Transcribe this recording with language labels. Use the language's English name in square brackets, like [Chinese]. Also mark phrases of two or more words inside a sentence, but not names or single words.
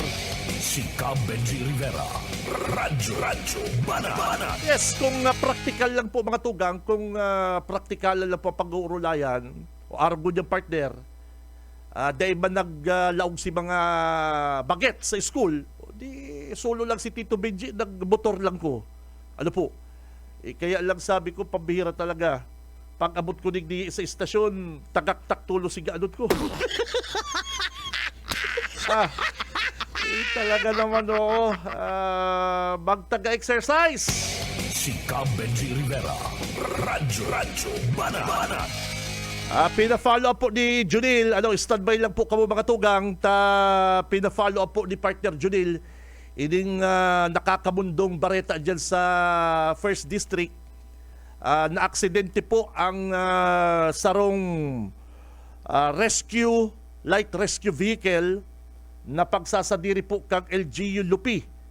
[Bikol] Si Benji Rivera, Radyo Banat. Yes, kung practical lang po mga tugang, kung practical lang po pag-uurulayan, o argo niyang partner, dahil man naglaog si mga baget sa school, di solo lang si Tito Benji, nagmotor lang ko. Ano po? Kaya lang sabi ko, pambihira talaga. Pag abot ko di sa istasyon, tagaktak tulo si gaanot ko. Talaga naman magtaga-exercise. Si Benji Rivera, Radyo Banat. Pina-follow up po ni Junil. Standby lang po kamo mga tugang. Pina-follow up po ni partner Junil. Ining nakakamundong bareta dyan sa 1st District. Na-aksidente po ang sarong light rescue vehicle na pagsasadiri po kang LGU Lupi.